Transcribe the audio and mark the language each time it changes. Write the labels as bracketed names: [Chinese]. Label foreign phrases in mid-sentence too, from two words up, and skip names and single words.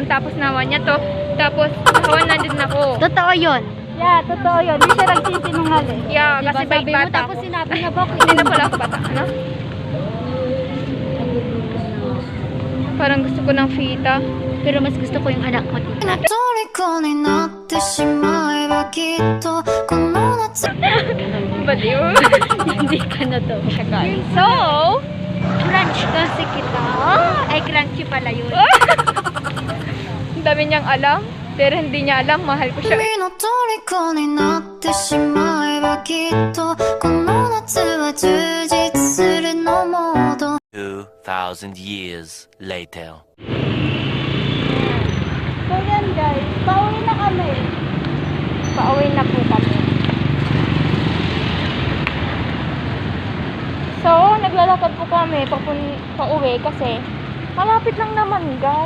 [Filipino] Tapos nahawa niya to. Tapos nahawaan na din ako. Totoo yun. Yeah, totoo yun. Hindi siya nagsisinungaling. Yeah, Diba, kasi sabi mo, bata tapos ako. sinabi na ba? Hindi na pala ako bata. Ano? Parang gusto ko ng fita. Pero mas gusto ko yung anak mo. [Japanese] 虜になってしまえばきっとこの夏 [Filipino] Baliw. Hindi ka na to. So, Crunch kasi kita. Ay, crunchy pala yun. ang dami niyang alam. Pero hindi niya alam, mahal ko siya. [Japanese] 君の虜になってしまえばきっとこの夏は充実するのモード [English] 2,000 years later. [Filipino] So yan guys, pauwi na kami. Pauwi na po kami. So, naglalakad po kami pauwi kasi malapit lang naman guys.